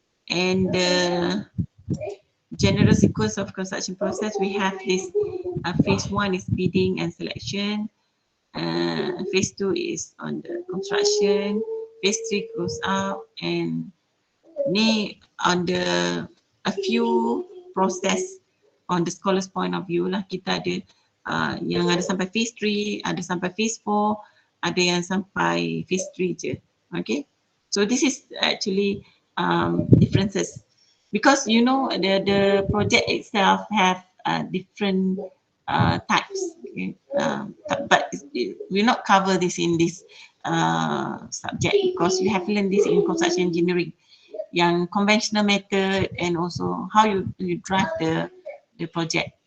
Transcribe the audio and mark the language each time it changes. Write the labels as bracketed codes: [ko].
[en] And the general sequence of construction process, we have this phase 1 is bidding and selection, phase 2 is on the construction, phase 3 goes up, and ni on the a few process on the scholar's point of view lah. [ms] Kita ada yang ada sampai phase 3, ada sampai phase 4, ada yang sampai phase 3 je. [en] Okay, so this is actually differences, because you know the project itself have different types. Okay? But we not cover this in this subject, because you have learned this in construction engineering, yang conventional method, and also how you drive the project.